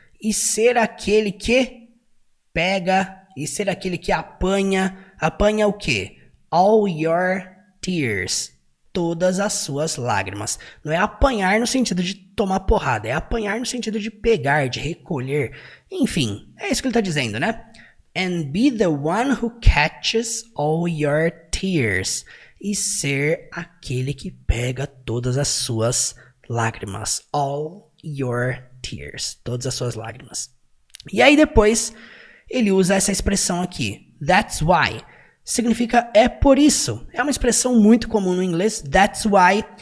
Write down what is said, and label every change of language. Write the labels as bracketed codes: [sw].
[pt] E ser aquele que pega, e ser aquele que apanha, apanha o quê? [en] All your tears. [pt] Todas as suas lágrimas. Não é apanhar no sentido de tomar porrada, é apanhar no sentido de pegar, de recolher. Enfim, é isso que ele está dizendo, né? [en] And be the one who catches all your tears. [pt] E ser aquele que pega todas as suas lágrimas. [en] All your tears. [pt] Todas as suas lágrimas. E aí depois ele usa essa expressão aqui. [en] That's why. [pt] Significa é por isso. É uma expressão muito comum no inglês. [en] That's why.